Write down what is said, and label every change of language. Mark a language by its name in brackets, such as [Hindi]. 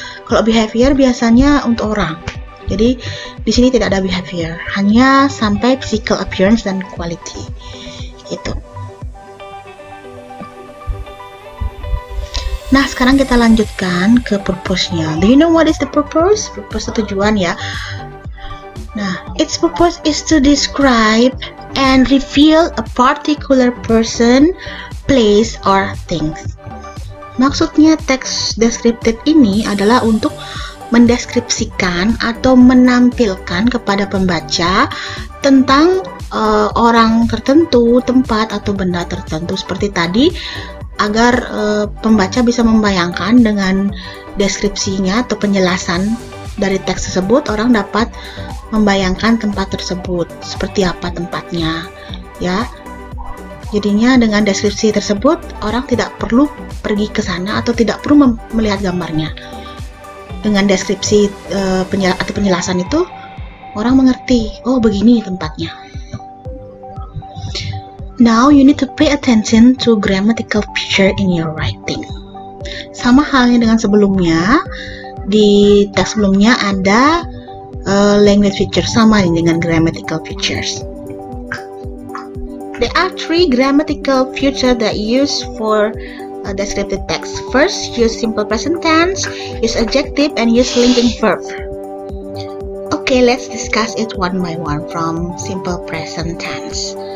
[Indonesian] Kalau behavior biasanya untuk orang. Jadi di sini tidak ada behavior, hanya sampai physical appearance dan quality. Gitu. Nah, sekarang kita lanjutkan ke purpose-nya. [English] Do you know what is the purpose? [Indonesian] Purpose itu tujuan ya. [English] Nah, its purpose is to describe and reveal a particular person, place, or things. [Indonesian] Maksudnya teks descriptive ini adalah untuk mendeskripsikan atau menampilkan kepada pembaca tentang orang tertentu, tempat atau benda tertentu seperti tadi, agar pembaca bisa membayangkan dengan deskripsinya atau penjelasan dari teks tersebut, orang dapat membayangkan tempat tersebut seperti apa tempatnya ya. Jadinya dengan deskripsi tersebut orang tidak perlu pergi ke sana atau tidak perlu melihat gambarnya. Dengan deskripsi atau penjelasan itu orang mengerti, oh begini tempatnya. [English] Now you need to pay attention to grammatical feature in your writing. [Indonesian] Sama halnya dengan sebelumnya, di teks sebelumnya ada language feature, sama dengan grammatical features. [English] There are 3 grammatical features that use for descriptive text. First, use simple present tense, use adjective, and use linking verb. Okay, let's discuss it one by one from simple present tense.